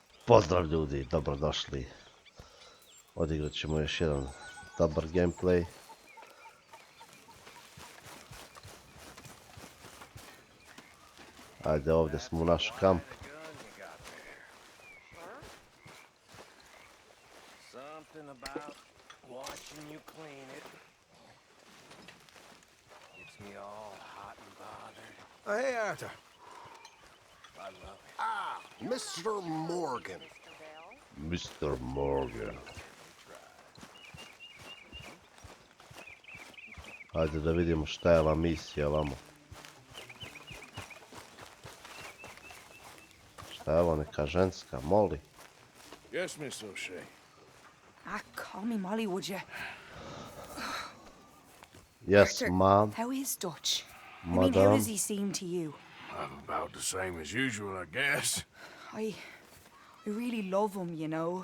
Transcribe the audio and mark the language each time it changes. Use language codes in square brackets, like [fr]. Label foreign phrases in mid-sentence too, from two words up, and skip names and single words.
[bs] Pozdrav ljudi, dobrodošli. Odigrat ćemo još jedan dobar gameplay. Ajde, ovdje smo u naš kamp. [en] Hey, Arthur. Ah, Mr. Morgan. Mr. Morgan. [bs] Ajde da vidimo šta je ova misija vamo. Šta je ovo, neka ženska, Molly? [en] Yes, Miss O'Shea. Call me Molly, would you? Yes, mom. How is Dutch? I Madam. mean, how does he seem to you? About the same as usual, I guess. I really love him, you know.